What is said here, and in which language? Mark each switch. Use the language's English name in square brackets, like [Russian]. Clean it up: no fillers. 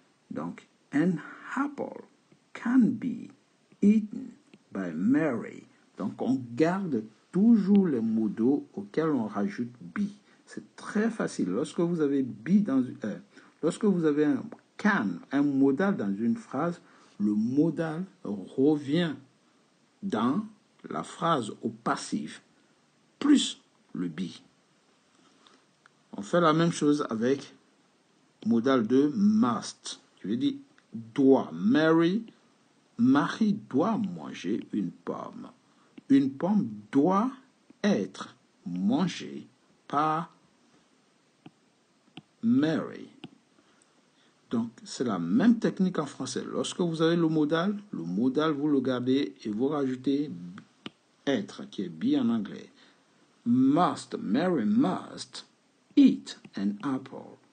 [English] Donc, an apple can be eaten by Mary. [French] Donc, on garde toujours les modaux auxquels on rajoute be. C'est très facile. Lorsque vous avez be lorsque vous avez un can, un modal dans une phrase, le modal revient dans la phrase au passif plus le be. On fait la même chose avec modal de must. Je veux dire doit. Marie doit manger une pomme. Une pomme doit être mangée par Mary. Donc, c'est la même technique en français. Lorsque vous avez le modal, vous le gardez et vous rajoutez être, qui est be en anglais. [English] Must, Mary must eat an apple.